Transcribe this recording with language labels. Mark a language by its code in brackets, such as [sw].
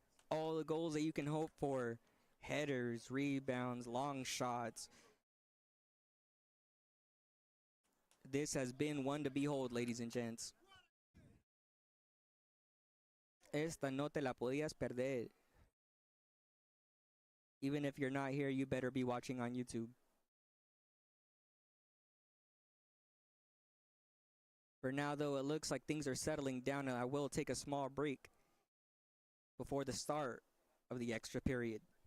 [en] All the goals that you can hope for. Headers, rebounds, long shots. This has been one to behold, ladies and gents. [es] Esta no te la podías perder. [en] Even if you're not here, you better be watching on YouTube. For now, though, it looks like things are settling down, and I will take a small break before the start of the extra period.